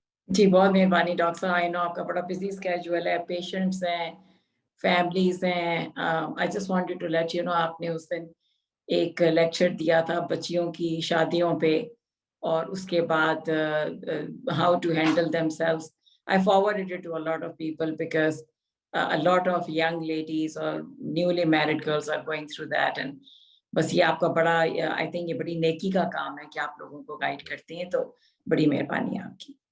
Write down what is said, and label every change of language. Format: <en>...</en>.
<ur>جی بہت مہربانی ڈاکٹر صاحب,</ur> <en>I know</en> <ur>آپ کا بڑا بزی اسکیجول ہے, پیشنٹس ہیں, فیملیز ہیں.</ur> <en>I just wanted to let you know</en> <ur>آپ نے اس دن ایک لیکچر دیا تھا بچیوں کی شادیوں پہ, اور اس کے بعد</ur> <en>How to handle themselves. I forward it to a lot of people because a lot of young ladies or newly married girls are going through that.</en> <ur>And بس یہ آپ کا بڑا</ur> <en>I think</en> <ur>یہ بڑی نیکی کا کام ہے کہ آپ لوگوں کو گائیڈ کرتی ہیں, تو بڑی مہربانی ہے آپ کی.</ur>